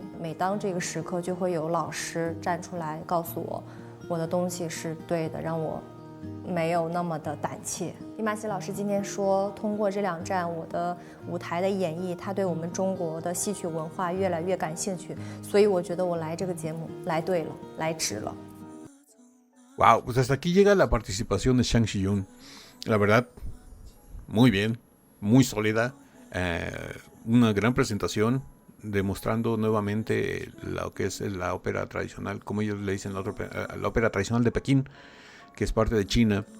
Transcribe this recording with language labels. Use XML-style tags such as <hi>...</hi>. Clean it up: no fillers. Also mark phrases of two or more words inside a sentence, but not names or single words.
<zh>每当这个时刻，就会有老师站出来告诉我，我的东西是对的，让我没有那么的胆怯。李玛希老师今天说，通过这2站我的舞台的演绎，他对我们中国的戏曲文化越来越感兴趣，所以我觉得我来这个节目来对了，来值了。</zh> <es>Wow, pues hasta aquí llega la participación de Zhang Zhiyun. La verdad, muy bien, muy sólida, una gran presentación, demostrando nuevamente lo que es la ópera tradicional, como ellos le dicen, la ópera tradicional de Pekín, que es parte de China.</es>